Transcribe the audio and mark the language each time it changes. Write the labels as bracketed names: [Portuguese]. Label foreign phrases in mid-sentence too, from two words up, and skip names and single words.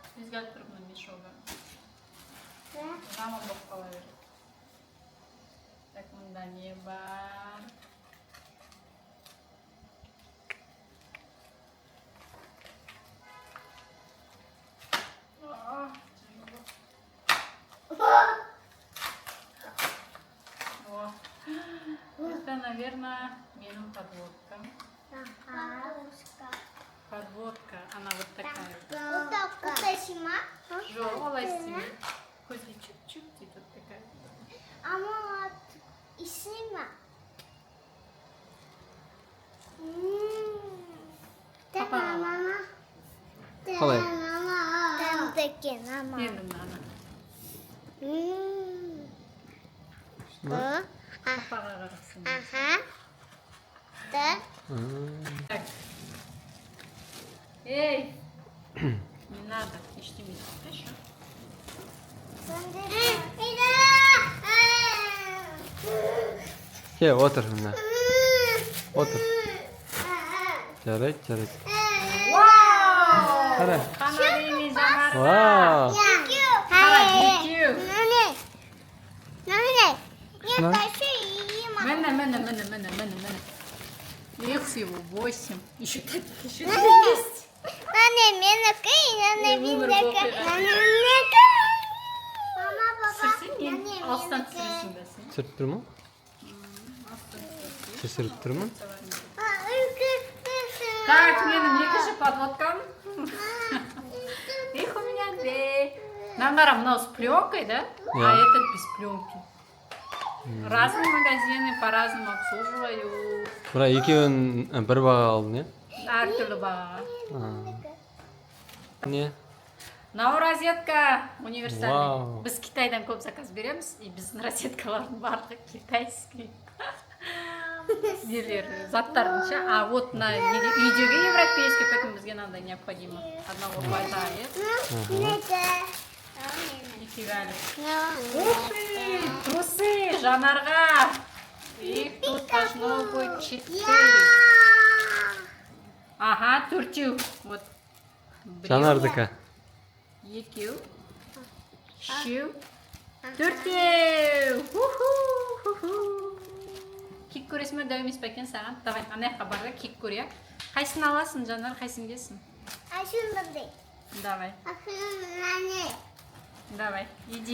[Kazakh] өзгеріп тұр мына мешогы. Жаман болып қала береді. Так, мұнда не бар? [Russian] Это, наверное, [Kazakh] менің подводкам. [Russian] Подводка, она вот такая. Вот сима? Желтая сима. [Kazakh] Көзге чуть-чуть дейді [Russian] вот такая. Ama isima. [Kazakh] Папа. Қалай? Тәмтекен ама. Енді мынаны. Папаға қарасын. [Russian] Аха. Да. Так. Эй! Не надо, [Kazakh] ештеңе жоқ. Кел, отыр мына. Отыр. Жарайды, жарайды. Вау! Қара. Қанали мен жанарға. Вау! Қара, екеу. Міне. [Russian] Их всего 8. Еще 5. Еще 3 есть. [Kazakh] Сірсен, мен алыстан түсіресің бе сен? Түсіріп тұр ма? Түсіріп тұр ма? Так, менің екінші подводкам. [Russian] Их у меня 2. [Kazakh] Наңғара мынау [Russian] с пленкой, да? А этот без пленки. Разные магазины по-разному обслуживают. [Kazakh] Бірақ екеуін бір баға алдың, е? Әртүрлі бағаға. Не? Мынау [Russian] розетка универсальный. Вау. [Kazakh] Біз Китайдан көп заказ береміз, и біздің розеткалардың барлығы китайский. Нелер, заттардың ше. [Russian] А вот на үйдегі европейский, поэтому бізге надо необходимо. Одного хватает. Нифига ли. Ух ты, трусы Жанарға. Их тут должно быть 4. Ага, 4. Вот. [Kazakh] Жанардікі. 2. 3. 4. Кик көресің бе, дәу емес пе екен саған? Давай, ана жаққа бар да, кик көрейік. Қайсысын аласың, Жанар, қайсысын келсін? [Russian] Давай. Давай, иди.